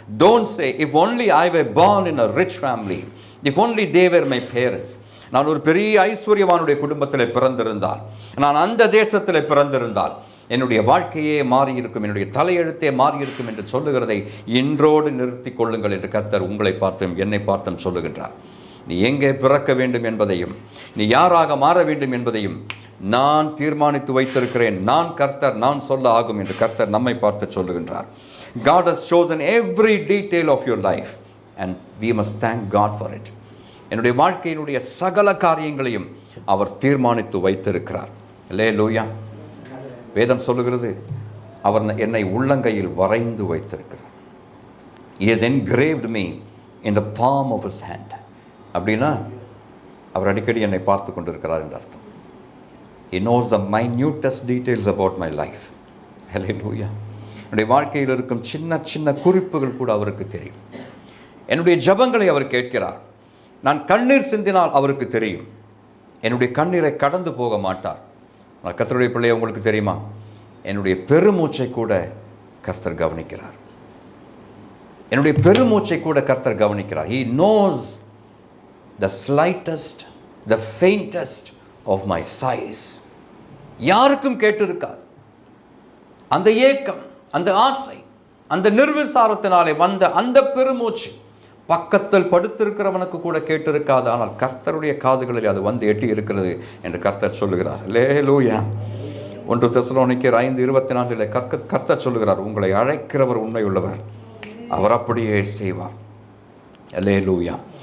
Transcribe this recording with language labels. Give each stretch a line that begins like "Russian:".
English: Don't say, if only I were born in a rich family, if only they were my parents.
Tamil: நான் ஒரு பெரிய ஐஸ்வர்யவானுடைய குடும்பத்தில் பிறந்திருந்தால், நான் அந்த தேசத்தில் பிறந்திருந்தால் என்னுடைய வாழ்க்கையே மாறியிருக்கும், என்னுடைய தலையெழுத்தே மாறியிருக்கும் என்று சொல்லுகிறதை இன்றோடு நிறுத்தி கொள்ளுங்கள் என்று கர்த்தர் உங்களை பார்த்தும் என்னை பார்த்தும் சொல்லுகின்றார். நீ எங்கே பிறக்க வேண்டும் என்பதையும், நீ யாராக மாற வேண்டும் என்பதையும் நான் தீர்மானித்து வைத்திருக்கிறேன். நான் கர்த்தர், நான் சொல்ல ஆகும் என்று கர்த்தர் நம்மை பார்த்து சொல்லுகின்றார்.
English: God has chosen every detail of your life and we must thank God for it.
Tamil: என்னுடைய வாழ்க்கையினுடைய சகல காரியங்களையும் அவர் தீர்மானித்து வைத்திருக்கிறார். அல்லேலூயா. வேதம் சொல்லுகிறது, அவர் என்னை உள்ளங்கையில் வரைந்து வைத்திருக்கிறார்.
English: He has engraved me in the palm of his hand.
Tamil: அப்படின்னா அவர் அடிக்கடி என்னை பார்த்து கொண்டிருக்கிறார் என்று அர்த்தம்.
English: He knows the minutest details about my life. Hallelujah.
Tamil: என்னுடைய வாழ்க்கையில் இருக்கும் சின்ன சின்ன குறிப்புகள் கூட அவருக்கு தெரியும். என்னுடைய ஜெபங்களை அவர் கேட்கிறார். நான் கண்ணீர் சிந்தினால் அவருக்கு தெரியும். என்னுடைய கண்ணீரை கடந்து போக மாட்டார். ஆனால் கர்த்தருடைய பிள்ளையை உங்களுக்கு தெரியுமா, என்னுடைய பெருமூச்சை கூட கர்த்தர் கவனிக்கிறார். என்னுடைய பெருமூச்சை கூட கர்த்தர் கவனிக்கிறார்.
English: He knows the slightest, the faintest of my sighs.
Tamil: யாருக்கும் கேட்டிருக்காது. அந்த ஏக்கம், அந்த ஆசை, அந்த நிர்விசாரத்தினாலே வந்த அந்த பெருமூச்சு பக்கத்தில் படுத்திருக்கிறவனுக்கு கூட கேட்டிருக்காது. ஆனால் கர்த்தருடைய காதுகளில் அது வந்து எட்டி இருக்கிறது என்று கர்த்தர் சொல்லுகிறார். அல்லேலூயா. 1 தெசலோனிக்கேயர் 5:24 கர்த்தர் சொல்லுகிறார், உங்களை அழைக்கிறவர் உண்மையுள்ளவர், அவர் அப்படியே செய்வார். அல்லேலூயா.